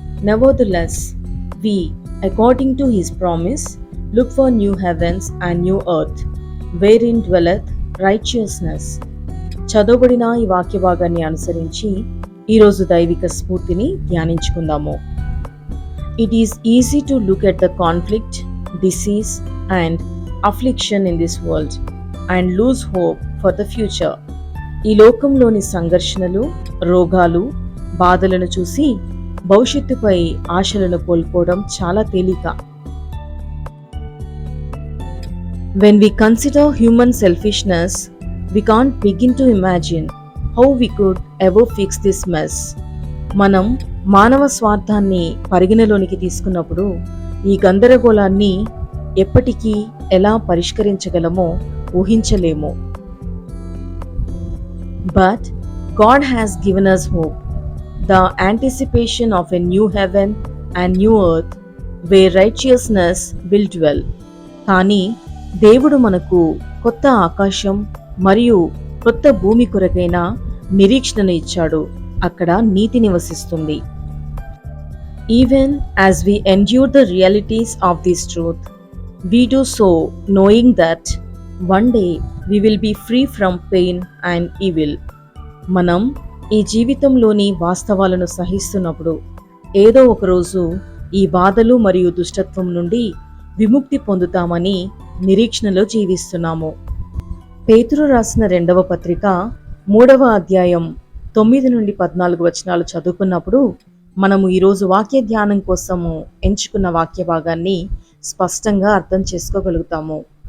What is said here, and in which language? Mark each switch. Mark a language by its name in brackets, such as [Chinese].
[English] Nevertheless, we, according to his promise, look for new heavens and new earth, wherein dwelleth righteousness. [Telugu] చదవబడిన ఈ వాక్య భాగాన్ని అనుసరించి ఈరోజు దైవిక స్ఫూర్తిని ధ్యానించుకుందాము. [English] It is easy to look at the conflict, disease and affliction in this world and lose hope for the future. [Telugu] ఈ లోకంలోని సంఘర్షణలు, రోగాలు, బాధలను చూసి భవిష్యత్తుపై ఆశలను కోల్పోవడం చాలా తేలిక. [English] When we consider human selfishness, we can't begin to imagine how we could ever fix this mess. [Telugu] మనం మానవ స్వార్థాన్ని పరిగణలోనికి తీసుకున్నప్పుడు ఈ గందరగోళాన్ని ఎప్పటికీ ఎలా పరిష్కరించగలమో ఊహించలేము. [English] But God has given us hope, the anticipation of a new heaven and new earth where righteousness will dwell. [Telugu] కానీ దేవుడు మనకు కొత్త ఆకాశం మరియు కొత్త భూమి కొరకైన నిరీక్షణను ఇచ్చాడు. అక్కడ నీతి నివసిస్తుంది. [English] Even as we endure the realities of this truth, we do so knowing that one day we will be free from pain and evil. [Telugu] మనం ఈ జీవితంలోని వాస్తవాలను సహిస్తున్నప్పుడు ఏదో ఒకరోజు ఈ బాధలు మరియు దుష్టత్వం నుండి విముక్తి పొందుతామని నిరీక్షణలో జీవిస్తున్నాము. పేతురు రాసిన 2వ పత్రిక 3వ అధ్యాయం 9 నుండి 14 వచనాలు చదువుకున్నప్పుడు మనము ఈరోజు వాక్య ధ్యానం కోసము ఎంచుకున్న వాక్య భాగాన్ని స్పష్టంగా అర్థం చేసుకోగలుగుతాము.